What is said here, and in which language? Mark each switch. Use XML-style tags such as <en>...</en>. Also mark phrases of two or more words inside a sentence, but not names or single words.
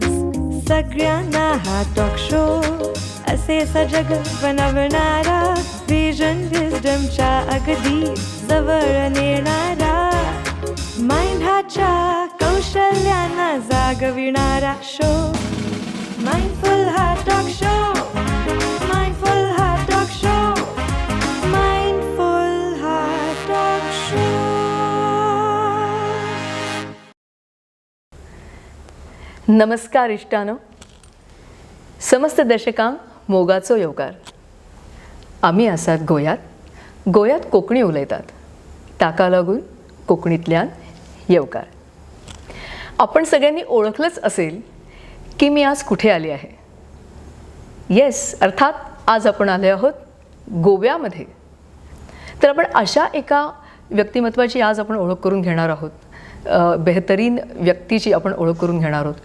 <mr>सगळ्यांना हा</mr> <en>talk show</en> <mr>असे सजग बनवणारा,</mr> <en>vision wisdomच्या</en> <mr>अगदी जवळ नेणारा. माइंडाच्या कौशल्याना जागविणारा शो. माइंडफुल हा</mr> <en>talk show.</en> <mr>माइंडफुल हा</mr> <en>talk show.</en> <mr>माइंडफुल हा</mr> <en>talk show.</en> <kok>नमस्कार इष्टानो, समस्त दर्शकांक मोगाचो येवकार. आमी आसात गोंयांत कोंकणी उलयतात, ताका लागून कोंकणींतल्यान येवकार.</kok> <mr>आपण सगळ्यांनी ओळखलंच असेल की मी आज कुठे आले आहे. येस, अर्थात आज आपण आले आहोत गोव्यामध्ये. तर आपण अशा एका व्यक्तिमत्वाची आज आपण ओळख करून घेणार आहोत, बेहतरीन व्यक्तीची आपण ओळख करून घेणार आहोत.</mr>